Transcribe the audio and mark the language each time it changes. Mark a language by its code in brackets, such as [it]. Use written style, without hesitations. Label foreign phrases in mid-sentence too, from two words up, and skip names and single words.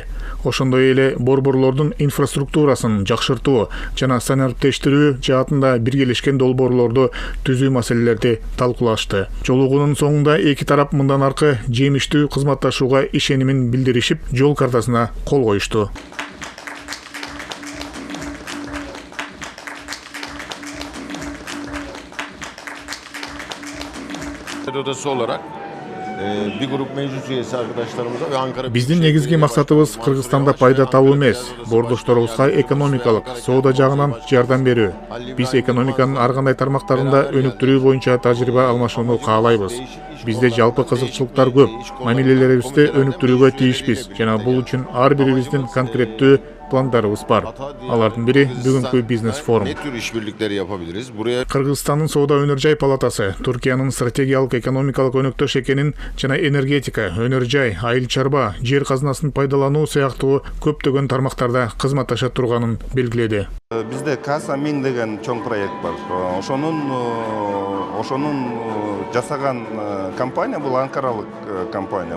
[ky] Ошондой эле борборлордун инфраструктурасын жакшыртуу жана санариптештирүү жаатында биргелешкен долбоорлорду түзүү маселелерди талкуулашты. Жолугуунун соңунда эки тарап мындан аркы жемиштүү кызматташууга ишенимин билдиришип, жол картасына кол коюшту. [tr] Odası olarak bir grup meclis üyesi arkadaşlarımıza ve Ankara [ky] Биздин негизги максатыбыз Кыргызстанда пайда табуу эмес, бордошторубузга экономикалык, соода жагынан жардам берүү. Биз экономиканын ар кандай тармактарында өнүктүрүү боюнча тажрыйба алмашууну каалайбыз. Бизде жалпы кызыкчылыктар көп, мамилелерибизди өнүктүрүүгө тийишпиз жана бул үчүн ар бирибиздин конкреттүү пландарыбыз бар. Алардын бири бүгүнкү бизнес форум. [tr] ne tür işbirlikleri yapabiliriz? Buraya [ky] Кыргызстандын соода өнөр жай палатасы Түркиянын стратегиялык экономикалык өнөктөш экенин жана энергетика, өнөр жай, айыл чарба, жер казынасын пайдалануу сыяктуу көптөгөн тармактарда кызматташа турганын белгиледи. Bizde Kasa Min деген чоң проект бар. Ошонун жасаган компания бул анкаралык компания.